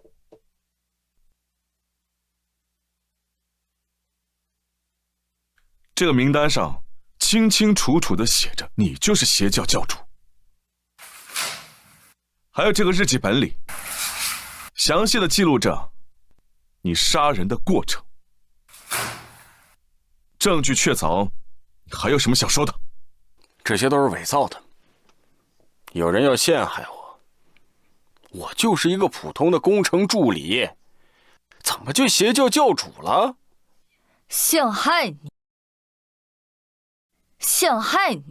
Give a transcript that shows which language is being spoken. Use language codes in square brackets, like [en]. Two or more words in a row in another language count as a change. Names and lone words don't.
[zh] 這個名單上清清楚楚地寫着你就是邪教教主，還有這個日記本裡詳細地記錄着你殺人的過程。證據確鑿，還有什麼想說的？這些都是偽造的。有人要陷害我，我就是一個普通的工程助理，怎麼就邪教教主了？陷害你？陷害你？